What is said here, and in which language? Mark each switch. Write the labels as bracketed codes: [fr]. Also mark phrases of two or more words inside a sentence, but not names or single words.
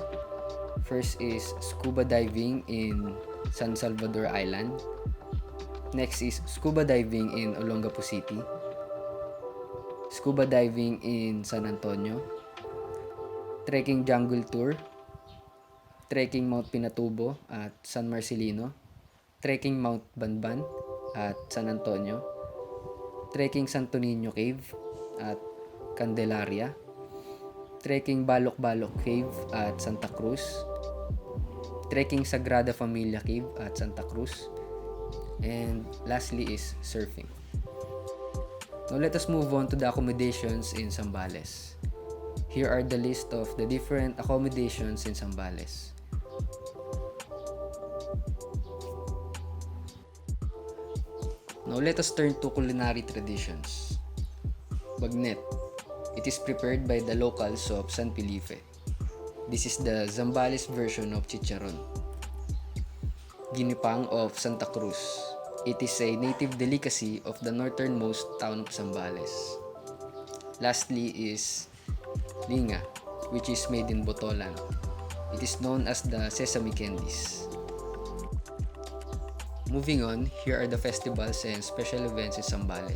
[en] First is scuba diving in San Salvador Island. Next is scuba diving in Olongapo City. scuba diving in San Antonio, trekking jungle tour, trekking Mount Pinatubo at San Marcelino, trekking Mount Banban at San Antonio, trekking Santo Niño Cave at Candelaria, trekking Balok-Balok Cave at Santa Cruz, trekking Sagrada Familia Cave at Santa Cruz, and lastly is surfing. Now let us move on to the accommodations in Zambales. Here are the list of the different accommodations in Zambales. Now let us turn to culinary traditions. Bagnet. It is prepared by the locals of San Felipe. This is the Zambales version of chicharon. Ginipang of Santa Cruz. It is a native delicacy of the northernmost town of Zambales. Lastly is linga, which is made in Botolan. It is known as the sesame candies. Moving on, here are the festivals and special events in Zambales.